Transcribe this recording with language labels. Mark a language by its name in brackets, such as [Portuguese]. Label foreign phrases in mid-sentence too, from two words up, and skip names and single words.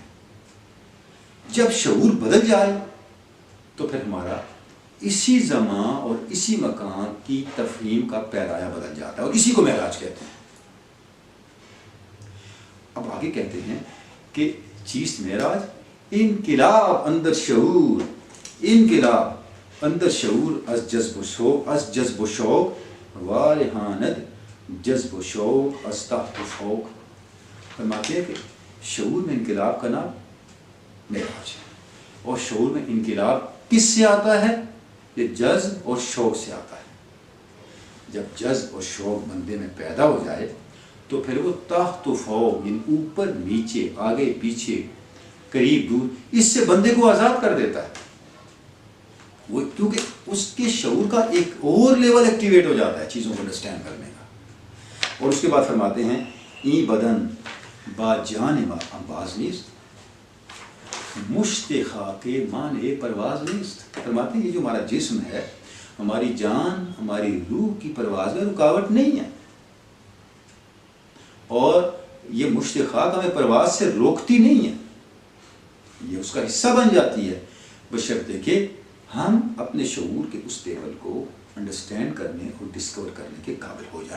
[Urdu] جب شعور بدل جائے تو پھر ہمارا اسی زمان اور اسی مکان کی تفہیم کا پیرایہ بدل جاتا ہے، اور اسی کو معراج کہتے ہیں۔ اب آگے کہتے ہیں کہ [Persian] چیست معراج انقلاب اندر شعور، انقلاب اندر شعور از جذب و شوق وارحاند جذب و شوق از تحت و فوق. [Urdu] فرماتے ہیں کہ شعور میں انقلاب کا نام معراج ہے. اور شعور میں انقلاب کس سے آتا ہے؟ یہ جذب اور شوق سے آتا ہے. جب جذب اور شوق بندے میں پیدا ہو جائے تو پھر وہ تحت و فوق، یعنی اوپر نیچے، آگے پیچھے، قریب دور، اس سے بندے کو آزاد کر دیتا ہے. وہ کیونکہ اس کے شعور کا ایک اور لیول ایکٹیویٹ ہو جاتا ہے چیزوں کو انڈرسٹینڈ کرنے کا. اور اس کے بعد فرماتے ہیں [Persian] ای بدن با جان باز نیست مشت خاک مانے پرواز نیست. [Urdu] فرماتے ہیں یہ جو ہمارا جسم ہے، ہماری جان، ہماری روح کی پرواز میں رکاوٹ نہیں ہے، اور یہ مشت خاک ہمیں پرواز سے روکتی نہیں ہے، یہ اس کا حصہ بن جاتی ہے، بشرطے کہ ہم اپنے شعور کے اس لیول کو انڈرسٹینڈ کرنے اور ڈسکور کرنے کے قابل ہو جائیں.